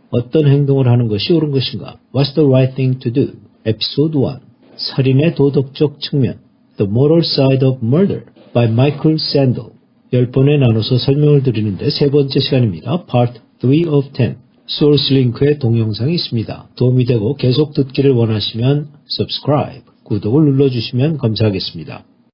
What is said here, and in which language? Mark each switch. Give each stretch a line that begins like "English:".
Korean: 어떤 행동을 하는 것이 옳은 것인가?
English: What's the right thing to do?
Korean: Episode 1. 살인의 도덕적 측면.
English: The moral side of murder by Michael Sandel.
Korean: 10번에 나눠서 설명을 드리는데 세 번째 시간입니다.
English: Part 3 of 10.
Korean: 소스 링크에 동영상이 있습니다. 도움이 되고 계속 듣기를 원하시면 subscribe, 구독을 눌러주시면 감사하겠습니다.